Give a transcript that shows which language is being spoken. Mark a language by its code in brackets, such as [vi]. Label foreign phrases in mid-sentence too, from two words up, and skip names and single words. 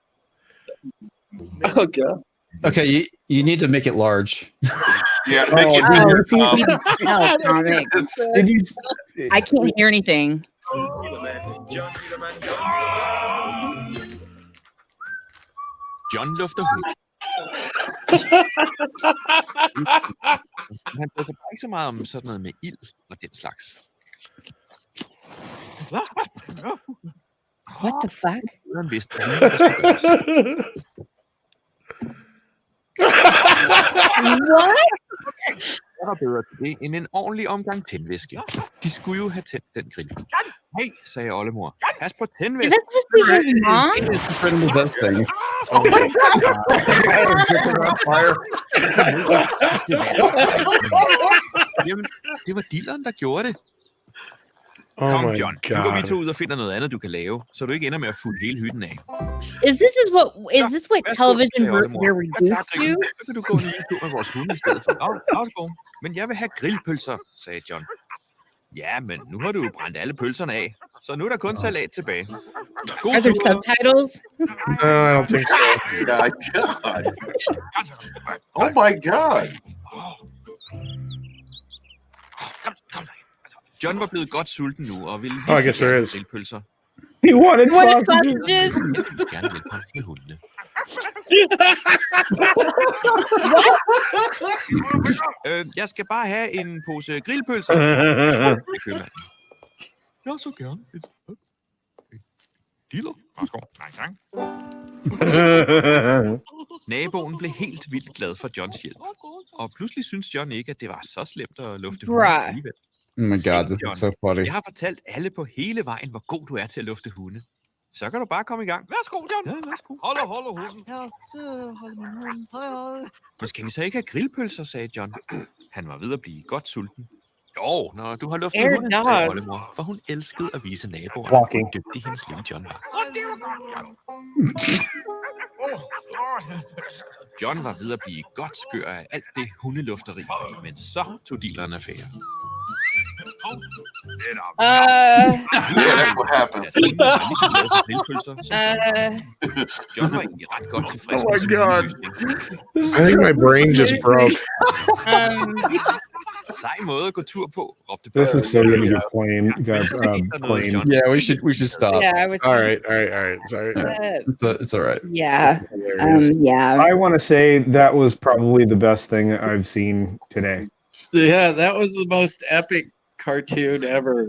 [en] Oh god. Okay, you need to make it large. Yeah, Oh, make it. dude, You can tell, Comic. Did you? I can't hear anything. [da] John lufter hund. Han bryder sig bare ikke så meget om sådan noget med ild og den slags. [en] What the fuck? [da] Han vidste, hvad der skulle gøres. [en] What? [da] Hvad var bedre til det end en ordentlig omgang tændvæske? De skulle jo have tændt den grill. Hey, sagde oldemor. Pas på [en] Is [da] tændvæsken. [en] that supposed to be his mom? It's the friend of that thing. [da] Jamen, det var dilleren, der gjorde det. [en] Oh [da] Kom, [en] my [da] John. Nu går vi [en] god. [da] to ud og finder noget andet, du kan lave, så du ikke ender med at fulde hele hytten af. [en] Is this what television we're reduced to? [da] Så kan du gå en lille tur med vores hunde i stedet for. Nå, men jeg vil have grillpølser, sagde John. Ja, men nu har du jo brændt alle pølserne af, så nu er der kun salat tilbage. [en] God Are there [da] tur. [en] subtitles? No, I don't think so. My god! Oh my god! [da] John var blevet godt sulten nu, og ville [en] Oh, I guess there [da] gerne [en] is. [da] grillpølser. [en] He wanted What are sausages. sausages? [da] Jeg ville gerne hjælpe ham med hundene. Jeg skal bare have en pose grillpølser. Det købmanden. Jeg så gerne et diller. Værsgo. Nej, tak. Naboen blev helt vildt glad for Johns hjælp. Og pludselig synes John ikke, at det var så slemt at lufte hunde [en] Bruh. [da] alligevel. [en] Oh my god, this is so funny. [da] Jeg har fortalt alle på hele vejen, hvor god du er til at lufte hunde. Så kan du bare komme i gang. Værsgo, John. Ja, værsgo. Holder hunden. Ja, så hold min hund. Men skal vi så ikke have grillpølser, sagde John. Han var ved at blive godt sulten. Jo, når du har luftet [en] Air [da] hunden, sagde [en] dogs. [da] oldemor, for hun elskede at vise naboerne, [en] Walking. [da] hvor dygtig hendes lille John var. John var ved at blive godt skør af alt det hundelufteri, men så tog dealeren affære. [en] Yeah, that's what happened. [da] John var egentlig ret godt tilfreds [en] Oh my [da] med sin [en] God. [da] løsning. [en] I think my brain just broke. [da] Sej måde at gå tur på, råbte [en] This is so [da] Bert. [en] good. You're playing. Playing. Yeah, we should stop. Yeah, I would. All right. Sorry. It's all right. Yeah. Hilarious. Yeah. I want to say that was probably the best thing I've seen today. Yeah, that was the most epic cartoon ever.